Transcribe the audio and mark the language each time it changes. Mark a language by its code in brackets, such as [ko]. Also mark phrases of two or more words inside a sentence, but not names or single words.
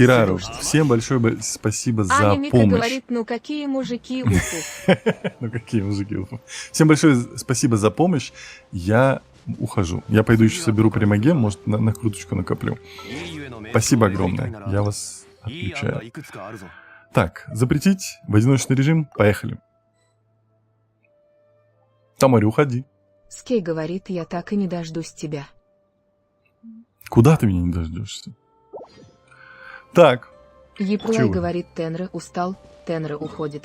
[ru] Кирару, сидушный. всем большое спасибо за Аня Мика помощь. говорит, ну какие мужики, уфу. Ну какие мужики. Всем большое спасибо за помощь. Я ухожу. Я пойду еще соберу примаген, может на накруточку накоплю. Спасибо огромное. Я вас [ja] いい案が [ru] отключаю. [ja] いくつかあるぞ [ru] Так, запретить в одиночный режим. Поехали. Тамари, уходи. Скей говорит, я так и не дождусь тебя. Куда ты меня не дождешься? Так, Еплай Чего? говорит, Тенра устал, Тенра уходит.